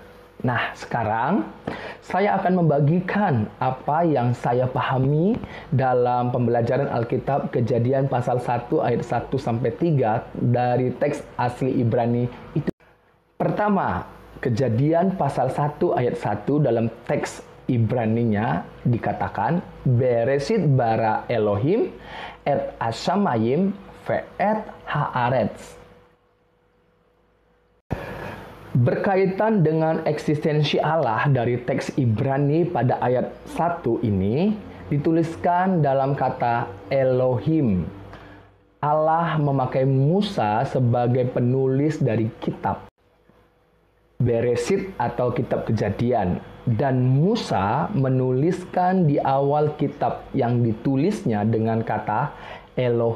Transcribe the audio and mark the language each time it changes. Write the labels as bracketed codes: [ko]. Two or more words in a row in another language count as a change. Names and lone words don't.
[id] Nah, sekarang saya akan membagikan apa yang saya pahami dalam pembelajaran Alkitab Kejadian pasal 1 ayat 1-3 dari teks asli Ibrani itu. Pertama, Kejadian pasal 1 ayat 1 dalam teks Ibraninya dikatakan [he] בראשית ברא אלוהים את השמים ואת הארץ. [id] Berkaitan dengan eksistensi Allah dari teks Ibrani pada ayat 1 ini dituliskan dalam kata Elohim. Allah memakai Musa sebagai penulis dari kitab Bereshit atau kitab Kejadian, dan Musa menuliskan di awal kitab yang ditulisnya dengan kata Elohim.